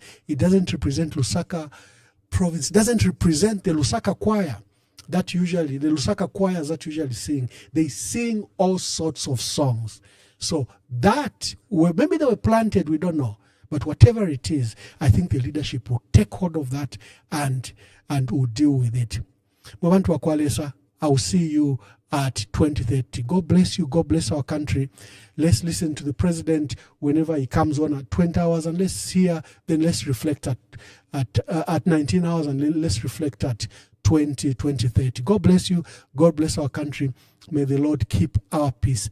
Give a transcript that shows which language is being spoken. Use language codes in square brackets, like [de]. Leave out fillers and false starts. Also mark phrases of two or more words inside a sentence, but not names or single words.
[en] It doesn't represent Lusaka province. It doesn't represent the Lusaka choir the Lusaka choirs that usually sing. They sing all sorts of songs. So that, maybe they were planted, we don't know. But whatever it is, I think the leadership will take hold of that and will deal with it. [bem] Mabantu wa Kwalesa, [en] I will see you at 2030. God bless you. God bless our country. Let's listen to the president whenever he comes on at 20 hours, and let's hear, then let's reflect at 19 hours, and let's reflect at 2030. God bless you. God bless our country. May the Lord keep our peace.